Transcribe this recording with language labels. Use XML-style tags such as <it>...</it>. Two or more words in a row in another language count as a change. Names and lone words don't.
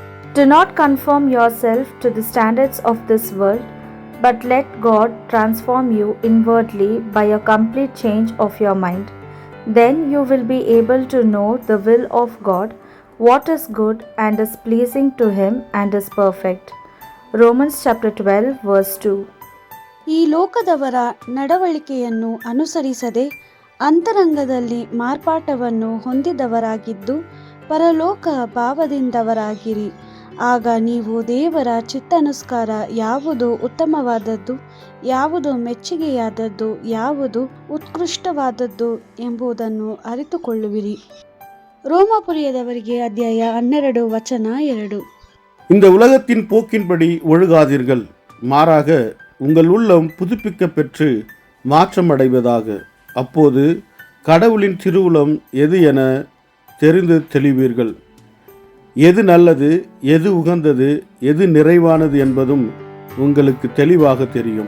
<en>Do not conform yourself to the standards of this world, but let God transform you inwardly by a complete change of your mind. Then you will be able to know the will of God, what is good and is pleasing to Him and is perfect. Romans chapter 12 verse 2.</en> <kn>ಈ ಲೋಕದವರ ನಡವಳಿಕೆಯನ್ನು ಅನುಸರಿಸದೆ ಅಂತರಂಗದಲ್ಲಿ ಮಾರ್ಪಾಟವನ್ನು ಹೊಂದಿದವರಾಗಿದ್ದು ಪರಲೋಕ ಭಾವದಿಂದವರಾಗಿರಿ. ಆಗ ನೀವು ದೇವರ ಚಿತ್ತಾನುಸಾರ ಯಾವುದು ಉತ್ತಮವಾದದ್ದು, ಯಾವುದು ಮೆಚ್ಚುಗೆಯಾದದ್ದು, ಯಾವುದು ಉತ್ಕೃಷ್ಟವಾದದ್ದು ಎಂಬುದನ್ನು ಅರಿತುಕೊಳ್ಳುವಿರಿ. ರೋಮಾಪುರಿಯದವರಿಗೆ ಅಧ್ಯಾಯ 12 ವಚನ 2.</kn> <ta>இந்த உலகத்தின் போக்கின்படி ஒழுகாதீர்கள், மாறாக உங்கள் உள்ளம் புதுப்பிக்க பெற்று மாற்றமடைவதாக. அப்போது கடவுளின் திருவுளம் எது என தெரிந்து தெளிவீர்கள். எது நல்லது, எது உகந்தது, எது நிறைவானது என்பதும் உங்களுக்கு தெளிவாக தெரியும்.</ta>